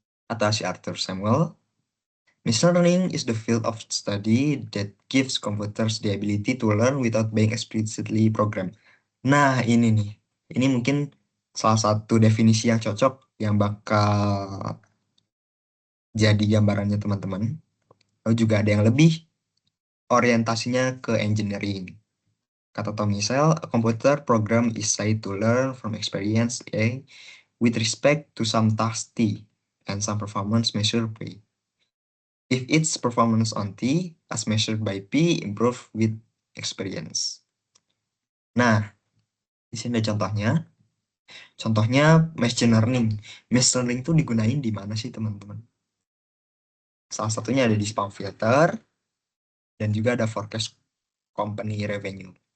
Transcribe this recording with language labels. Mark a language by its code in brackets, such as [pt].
[id] Kata si [en] Arthur Samuel, machine learning is the field of study that gives computers the ability to learn without being explicitly programmed. [id] Nah, ini nih. Ini mungkin salah satu definisi yang cocok yang bakal jadi gambarannya teman-teman. Lalu juga ada yang lebih orientasinya ke engineering. [en] Kata Tom Michel, a computer program is said to learn from experience A with respect to some task T and some performance measure P. If its performance on T as measured by P improve with experience. [id] Nah, di sini ada contohnya. Contohnya machine learning. Machine learning itu digunain di mana sih, teman-teman? Salah satunya ada di spam filter dan juga ada forecast company revenue.